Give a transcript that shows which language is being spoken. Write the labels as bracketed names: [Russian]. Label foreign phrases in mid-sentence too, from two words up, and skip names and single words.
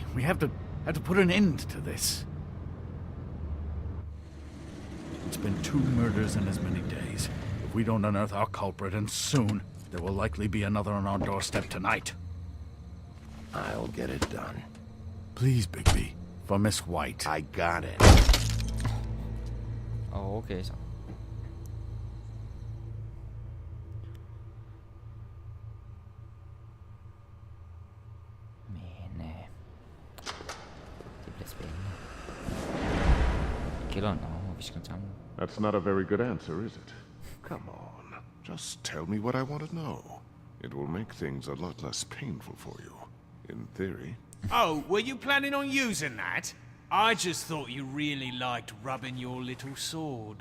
[English] We have to put an end to this. It's been 2 murders in as many days. If we don't unearth our culprit, and soon, there will likely be another on our doorstep tonight. I'll get it done. Please, Bigby. For Miss White. I got it. [Danish] Okay så. Men det bliver spændende. Kælderen, vi skal sammen. [English] That's not a very good answer, is it? Come on. Just tell me what I want to know. It will make things a lot less painful for you. In theory. Oh, were you planning on using that? I just thought you really liked rubbing your little sword.